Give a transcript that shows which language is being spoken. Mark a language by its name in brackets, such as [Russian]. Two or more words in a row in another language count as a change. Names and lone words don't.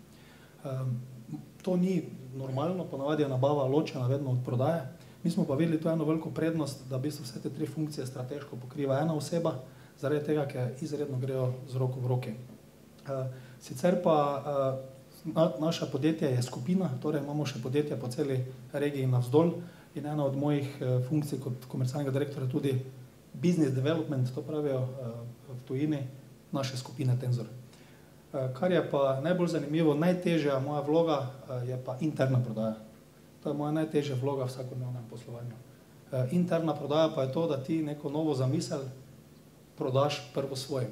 [Slovenian] To ni normalno, ponavadi je nabava ločena vedno od prodaje, mi smo pa videli to eno veliko prednost, da v bistvu vse te tri funkcije strateško pokriva ena oseba, zaradi tega, ker izredno grejo z roko v roki. Sicer pa naše podjetje je skupina, torej imamo še podjetja po celi regiji navzdol in ena od mojih funkcij kot komercialnega direktora tudi [English] business development, [Slovenian] to pravijo v tujini, naše skupine Tenzor. Kar je pa najbolj zanimivo, najtežja moja vloga je pa interna prodaja. To je moja najtežja vloga v vsakodnevnem poslovanju. Interna prodaja pa je to, da ti neko novo zamisel prodaš prvo svojim.